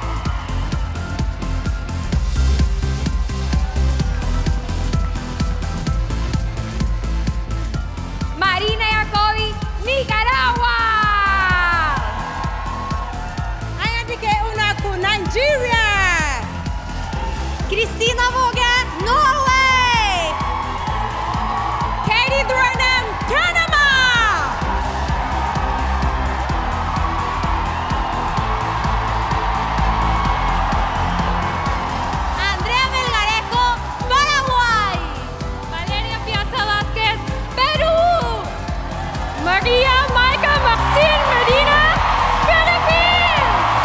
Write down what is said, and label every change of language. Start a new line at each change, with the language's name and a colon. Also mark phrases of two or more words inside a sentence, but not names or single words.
English: Marina Yakovi, Nicaragua. Ayandike Unaku, Nigeria. Kristina Våge, Norway. Katie Threnham, Panama. Andrea Melgarejo, Paraguay. Valeria Piazza Vázquez, Perú. Maria Maika Maxine Medina, Philippines.